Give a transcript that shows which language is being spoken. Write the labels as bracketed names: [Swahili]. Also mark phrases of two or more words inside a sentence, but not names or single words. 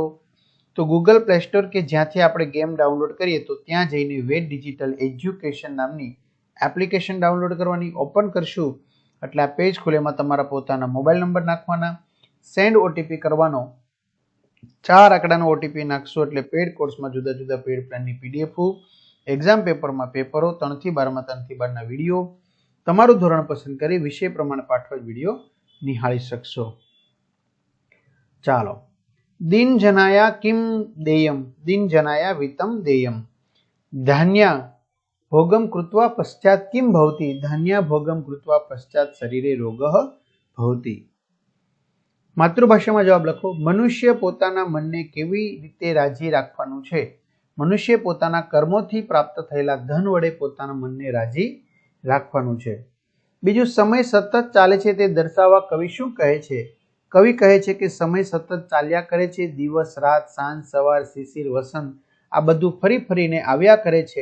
[Gujarati] તો ગૂગલ પ્લે સ્ટોર કે જ્યાંથી આપણે ગેમ ડાઉનલોડ કરીએ તો ત્યાં જઈને વેદ ડિજિટલ એજ્યુકેશન નામની એપ્લિકેશન ડાઉનલોડ કરવાની, ઓપન કરશું એટલે આ પેજ ખુલે, એમાં તમારા પોતાના [English] mobile number [Gujarati] નાખવાના, [English] send OTP [Gujarati] કરવાનો, 4 આંકડાનો ઓટીપી નાખશો એટલે પેડ કોર્સમાં જુદા જુદા પેડ પ્લાનની પીડીએફ, એક્ઝામ પેપરમાં પેપરો, 3 થી 12માં 3 થી 12ના વિડીયો, તમારું ધોરણ પસંદ કરી વિષય પ્રમાણે પાઠવા વિડીયો નિહાળી શકશો। ચાલો, [Sanskrit] दिन जनाया किम देयम दिन जनाया वितम देयम धान्या भोगम कृत्वा पश्चात किम भवति धान्या भोगम कृत्वा पश्चात शरीरे रोगः भवति। [Gujarati] मातृभाषाમાં જવાબ લખો। મનુષ્ય પોતાના મનને કેવી રીતે રાજી રાખવાનું છે? મનુષ્ય પોતાના કર્મોથી પ્રાપ્ત થયેલા ધન વડે પોતાના મનને રાજી રાખવાનું છે। બીજું, સમય સતત ચાલે છે તે દર્શાવવા કવિ શું કહે છે? કવિ કહે છે કે સમય સતત ચાલ્યા કરે છે, દિવસ રાત, સાંજ સવાર, શિશિર વસંત આ બધું ફરી ફરીને આવ્યા કરે છે।